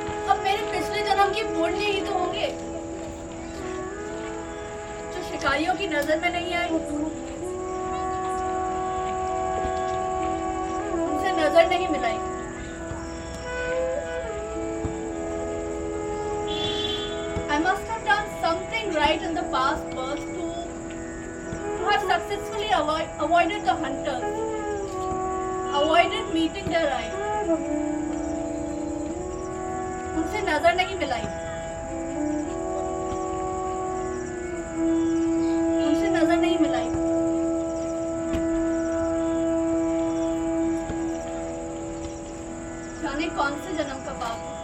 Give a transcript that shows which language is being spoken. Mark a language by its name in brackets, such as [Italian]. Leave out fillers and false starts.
[Hindi] अब मेरे पिछले जन्म की पुण्य ही तो होंगे जो शिकारियों की नजर में नहीं आए, उनसे नजर नहीं मिलाई। [English] I must have done something right in the past birth to have successfully avoided the hunters. Avoided meeting their eye. [Hindi] उनसे नजर नहीं मिलाई, उनसे नजर नहीं मिलाई। जाने कौन से जन्म का पाप।